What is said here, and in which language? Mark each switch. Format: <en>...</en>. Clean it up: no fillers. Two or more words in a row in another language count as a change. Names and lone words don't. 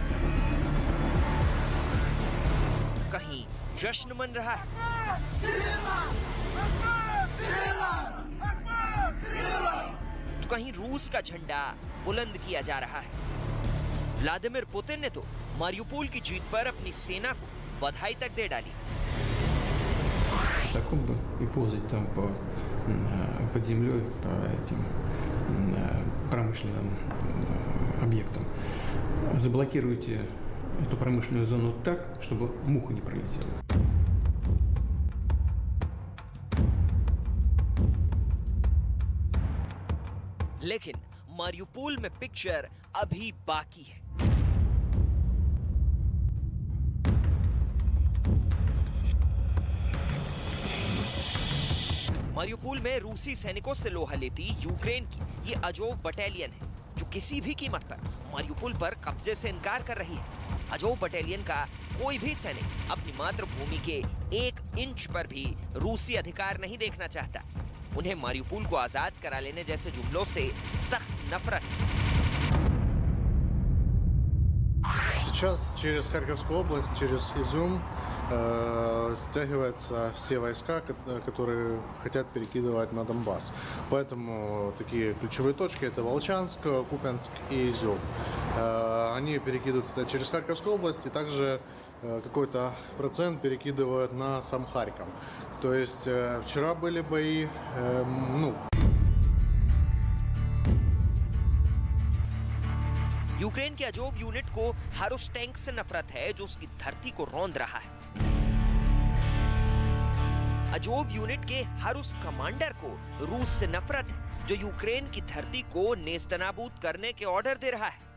<hi>कहीं जश्न मन रहा है, तो कहीं रूस का झंडा बुलंद किया जा रहा है। व्लादिमीर पुतिन ने तो मारियुपोल की जीत पर अपनी सेना को बधाई तक दे डाली।</hi> <ru>Таком бы и ползать там под землей по этим промышленным объектам. Заблокируйте эту промышленную зону так, чтобы муха не пролетела.</ru> <hi>लेकिन मारियुपोल में पिक्चर अभी बाकी है। मारियुपोल में रूसी सैनिकों से लोहा लेती यूक्रेन की ये अजोव बटालियन है, जो किसी भी कीमत पर मारियुपोल पर कब्जे से इनकार कर रही है। अजोव बटालियन का कोई भी सैनिक अपनी मातृभूमि के 1 इंच पर भी रूसी अधिकार नहीं देखना चाहता। उन्हें मारियुपोल को आजाद करा लेने जैसे जुमलों से सख्त नफरत है।</hi> <ru>Сейчас через Харьковскую область, через Изюм стягиваются все войска, которые хотят перекидывать на Донбасс. Поэтому такие ключевые точки — это Волчанск, Купянск и Изюм. Они перекидывают это через Харьковскую область, и также какой-то процент перекидывают на сам Харьков. То есть вчера были бои,</ru> <hi>यूक्रेन के अजोव यूनिट को हर उस टैंक से नफरत है जो उसकी धरती को रौंद रहा है। अजोव यूनिट के हर उस कमांडर को रूस से नफरत है जो यूक्रेन की धरती को नेस्तनाबूद करने के ऑर्डर दे रहा है।</hi>